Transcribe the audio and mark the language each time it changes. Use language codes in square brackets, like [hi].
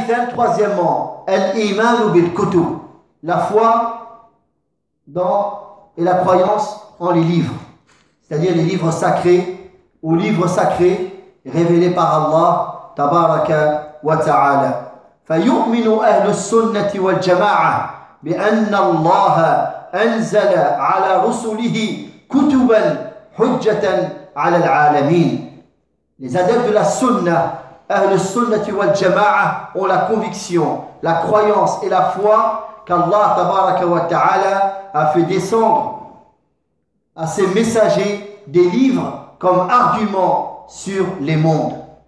[fr] Troisièmement, l'iman ou [ar] bil kutub, [fr] la foi dans et la croyance en les livres, c'est-à-dire les livres sacrés ou livres sacrés révélés par Allah tabaraka wa ta'ala. [ar] فيؤمن أهل السنة والجماعة بأن الله أنزل على رسله كتبا حجة على العالمين. [fr] Les adeptes de la sunna, [ar] أهل السنة والجماعة, [fr] ont la conviction, la croyance et la foi qu'Allah tabaraka wa ta'ala a fait descendre à ses messagers des livres comme argument sur les mondes.